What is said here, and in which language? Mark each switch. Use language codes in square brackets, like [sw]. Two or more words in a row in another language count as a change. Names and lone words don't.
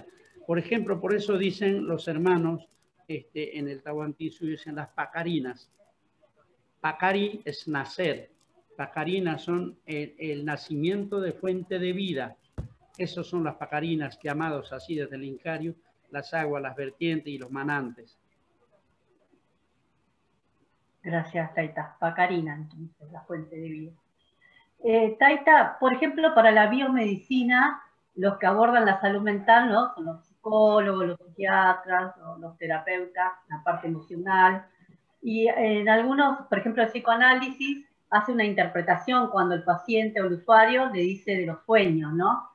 [es] Por ejemplo, por eso dicen los hermanos en el Tahuantinsuyo, dicen las pacarinas. Pacari es nacer. Pacarinas son el nacimiento de fuente de vida. Esas son las pacarinas, llamados así desde el Incario, las aguas, las vertientes y los manantes. Gracias, Taita. Pacarina, entonces, la fuente de vida. Taita, por ejemplo, para la biomedicina, los que abordan la salud mental, ¿no?, son los psicólogos, los psiquiatras, los terapeutas, la parte emocional. Y en algunos, por ejemplo, el psicoanálisis hace una interpretación cuando el paciente o el usuario le dice de los sueños, ¿no?